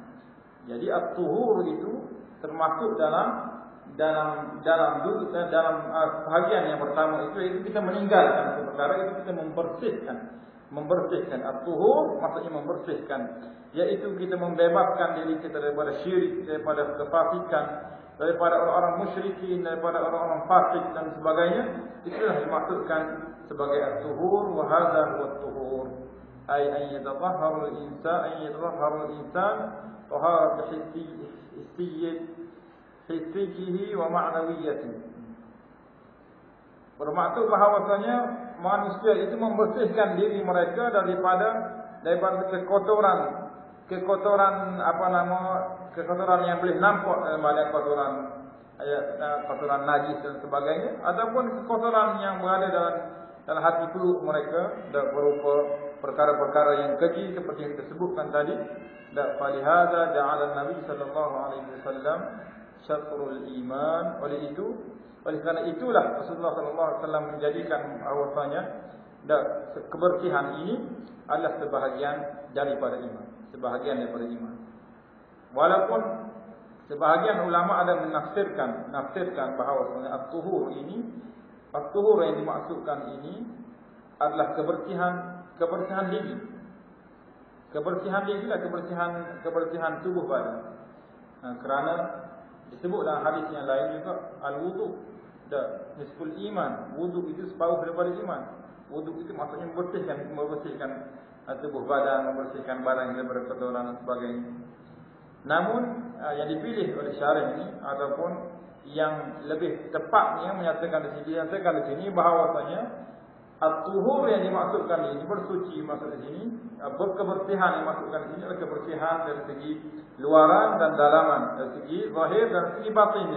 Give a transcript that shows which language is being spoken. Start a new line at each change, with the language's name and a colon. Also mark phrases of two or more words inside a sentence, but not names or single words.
Malay: Jadi at-tuhur itu termasuk dalam bahagian yang pertama itu kita meninggalkan satu perkara, itu kita membersihkan at-tuhur maksudnya membersihkan, yaitu kita membebaskan diri kita daripada syirik, daripada kefasikan, daripada orang-orang musyrikin, daripada orang-orang fasik dan sebagainya. Itulah dimaksudkan sebagai at-tuhur.
Arabic: وهذا هو الطهور أي أن يتطهر الإنسان طهارة حسه ومعنوياته.
Malay: Bermaksud bahawasanya manusia itu membersihkan diri mereka daripada kekotoran yang boleh nampak dalam kotoran najis dan sebagainya, ataupun kekotoran yang berada dalam hati peluk mereka berupa perkara-perkara yang keji seperti yang disebutkan tadi.
Arabic: فلهذا جعل النبي صلى الله عليه وسلم شطر الإيمان.
Malay: Oleh kerana itulah Rasulullah
Arabic: صلى الله عليه وسلم
Malay: menjadikan bahwasanya kebersihan ini adalah sebahagian daripada iman. Walaupun sebahagian ulama ada menafsirkan bahawasanya at-tuhur yang dimaksudkan ini adalah kebersihan diri. Kebersihan diri adalah kebersihan tubuh badan. Kerana disebut dalam hadis yang lain juga
Arabic: الوضوء نصف الإيمان.
Malay: Wudu itu separuh daripada iman. Wudu itu maksudnya membersihkan tubuh badan, membersihkan badan daripada kotoran dan sebagainya. Namun yang dipilih oleh syarah ini ataupun yang lebih tepatnya menyatakan di sini bahawasanya at-tuhur yang dimaksudkan ini, bersuci maksud di sini, kebersihan yang dimaksudkan di sini adalah kebersihan dari segi luaran dan dalaman, dari segi zahir dan segi batinnya.